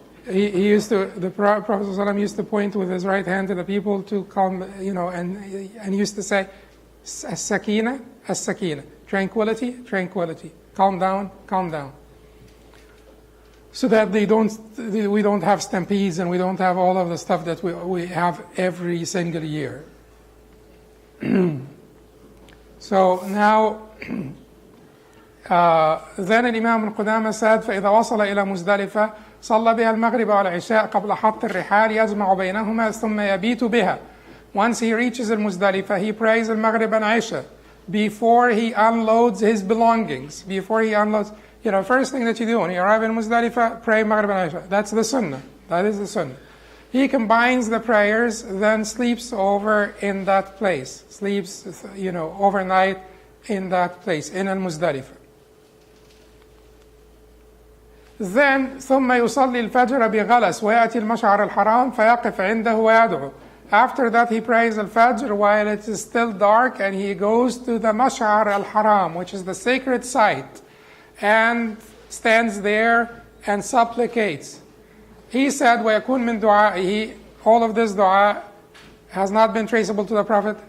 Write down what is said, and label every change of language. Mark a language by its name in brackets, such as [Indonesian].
[English] He used to, the Prophet ﷺ used to point with his right hand to the people to calm, and used to say, as-sakina, as-sakina. Tranquility, tranquility. Calm down, calm down. So that we don't have stampedes and we don't have all of the stuff that we have every single year. So now, then Imam al-Qudamah said, [Arabic] فإذا وصل إلى مزدلفة صلى بها المغرب والعشاء قبل حط الرحال يجمع بينهما ثم يبيت بها. [English] Once he reaches al-Muzdalifah, he prays al-Maghrib and Isha before he unloads his belongings. First thing that you do when you arrive in Muzdalifah, pray Maghrib and Isha. That's the Sunnah. That is the Sunnah. he combines the prayers, then sleeps over in that place, sleeps, overnight in that place, in al-Muzdalifah. Then [Arabic] ثم يصلي الفجر بغلس ويأتي المشعر الحرام فيقف عنده ويدعو. [English] After that he prays al-Fajr while it is still dark, and he goes to the Mash'ar al-Haram, which is the sacred site, and stands there and supplicates. He said, [Arabic] وَيَكُونْ مِنْ دُعَائِهِ, [English] all of this dua has not been traceable to the Prophet.